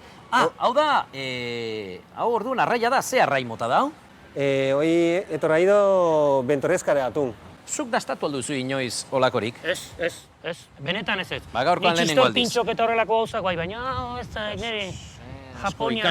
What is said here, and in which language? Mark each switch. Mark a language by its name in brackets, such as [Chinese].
[Basque] Hau da, hau orduan arraia da, ze arrai mota da? [Spanish] Hoy he traído ventoresca de atún. [Basque] Zuk dastatu alduzu inoiz olakorik? Ez, benetan ez. Ba, gaurkoan lehenengo aldiz. Ni txistor pintxok eta horrelako gauzak bai, baina ez da, nire Japoniarra.